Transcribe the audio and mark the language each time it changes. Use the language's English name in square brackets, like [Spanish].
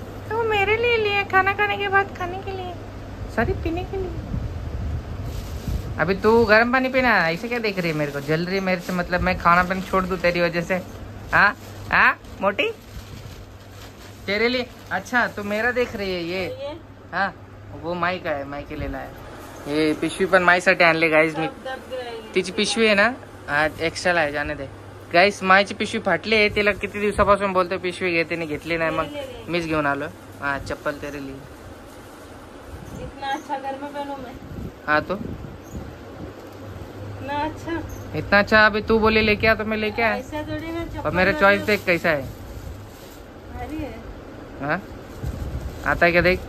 [Hindi] तो मेरे लिए लिए, खाना खाने के बाद खाने के लिए, सॉरी पीने के लिए. अभी तू गर्म पानी पीना, ऐसे क्या देख रही है मेरे को? जल रही है मेरे से, मतलब मैं खाना पीना छोड़ दूँ तेरी वजह से? हाँ मोटी, तेरे लिए. अच्छा, तू मेरा देख रही है ये? हाँ, वो माई का है, माई के लिए लाया. [Marathi] हे पिशवी पण माईसाठी आणले गाईज. मी तिची पिशवी आहे ना, आज एक्स्ट्रा आहे, [Hindi] जाने दे. [Marathi] गाईस, माईची पिशवी फाटली आहे. तिला किती दिवसापासून बोलतोय पिशवी घे, तिने घेतली नाही. मग मीच घेऊन आलो. [Hindi] हाँ, चप्पल तेरे लिए. इतना अच्छा घर में पहनूं मैं? हाँ तो इतना अच्छा. अभी तू बोले लेके आ तो मैं लेके आया. ऐसा थोड़ी ना. और मेरा चॉइस देख कैसा है. हाँ, आता है क्या देख.